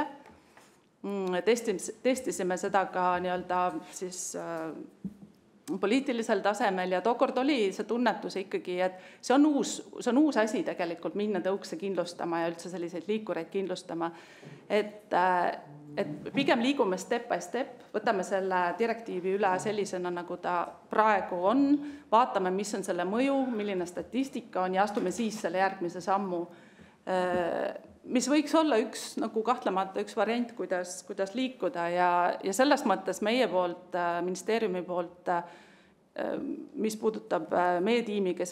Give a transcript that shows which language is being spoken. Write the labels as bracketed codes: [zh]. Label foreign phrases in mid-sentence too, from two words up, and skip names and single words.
[et] Testisime seda ka nii-öelda siis poliitilisel tasemel ja tookord oli see tunnetus ikkagi, et see on uus asi tegelikult minna tõukse kindlustama ja üldse selliseid liikureid kindlustama. Et pigem liigume [en] step by step, [et] võtame selle direktiivi üle sellisena, nagu ta praegu on, vaatame, mis on selle mõju, milline statistika on ja astume siis selle järgmise sammu, mis võiks olla kahtlemata üks variant, kuidas liikuda ja selles mõttes meie poolt, ministeeriumi poolt, mis puudutab meie tiimi, kes